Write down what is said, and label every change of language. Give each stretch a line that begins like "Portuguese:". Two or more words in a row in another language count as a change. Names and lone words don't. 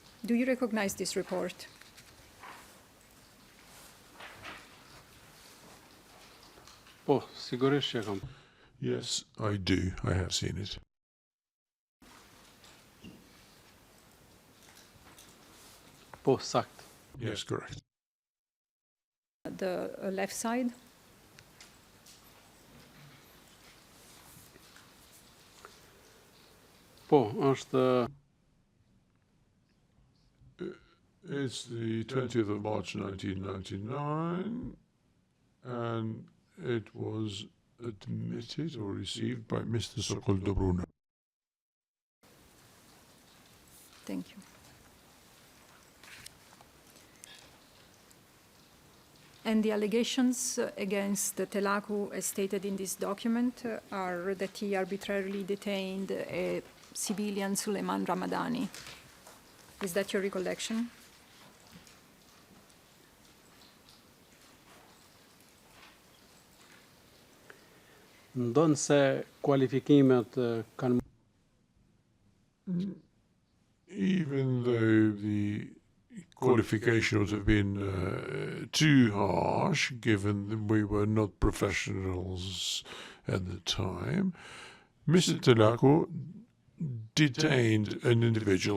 English: Do you recognize this report?
Albanian: Po, sigurisht që kam.
English: Yes, I do. I have seen it.
Albanian: Po, sakt.
English: Yes, correct. The left side?
Albanian: Po, është
English: It's the 20th of March 1999, and it was admitted or received by Mr. Sokol Dobruna. Thank you. And the allegations against Telaku, as stated in this document, are that he arbitrarily detained a civilian, Suleiman Ramadani. Is that your recollection?
Albanian: ndonë se kualifikimet kanë
English: Even though the qualification would have been too harsh, given that we were not professionals at the time, Mr. Telako detained an individual.